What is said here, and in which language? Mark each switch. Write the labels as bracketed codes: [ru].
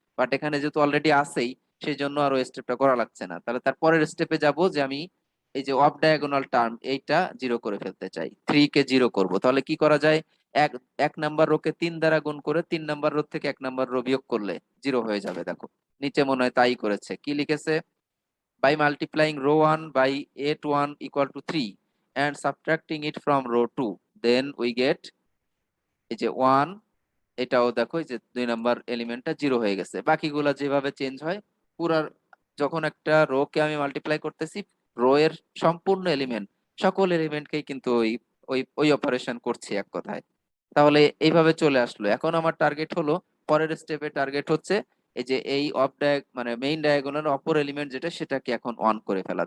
[bn] But এখানে যেহেতু already আছেই, সেই জন্য আর ওই স্টেপটা করা লাগছে না। তাহলে তার পরের স্টেপে যাব যে আমি এই যে অফ ডায়াগোনাল টার্ম এইটা 0 করে ফেলতে চাই, 3 কে 0 করব। তাহলে কি করা যায়, এক এক নাম্বার রোকে 3 দ্বারা গুণ করে 3 নাম্বার রো থেকে 1 নাম্বার রো বিয়োগ করলে 0 হয়ে যাবে। দেখো নিচে মনে হয় তাই করেছে, কি লিখেছে, [en] by multiplying row 1 by 8 1 equal to 3 and subtracting it from row 2, then we get [bn] এই যে [en] 1। [bn] এটাও দেখো এই যে 2 নাম্বার এলিমেন্টটা 0 হয়ে গেছে। বাকিগুলা যেভাবে চেঞ্জ হয় পুরা, যখন একটা রো কে আমি মাল্টিপ্লাই করতেছি, রো এর সম্পূর্ণ এলিমেন্ট, সকল এলিমেন্টকেই কিন্তু ওই ওই ওই অপারেশন করছি এক কথায়। তাহলে এইভাবে চলে আসলো। এখন আমার টার্গেট হলো, পরের স্টেপে টার্গেট হচ্ছে এই যে এই মানে মেইন ডায়াগোনাল অপর এলিমেন্ট যেটা সেটাকে এখন অন করে ফেলা।